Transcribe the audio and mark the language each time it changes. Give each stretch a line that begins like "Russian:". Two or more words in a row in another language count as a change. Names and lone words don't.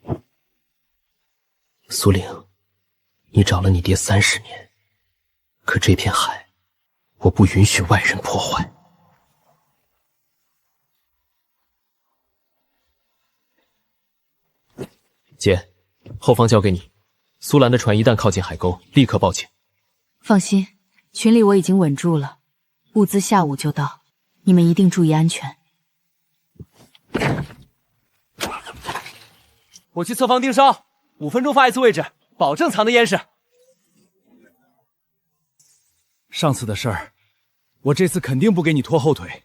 Chinese: 蘇玲，你找了你爹30年，可這片海，我不允許外人破壞。姐，後方交給你。蘇蘭的船一旦靠近海溝，立刻報警。放心，群裡我已經穩住了，物資下午就到，你們一定注意安全。我去侧方盯梢，5分鐘發一次位置，保證藏得严實。上次的事儿，我这次肯定不给你拖后腿。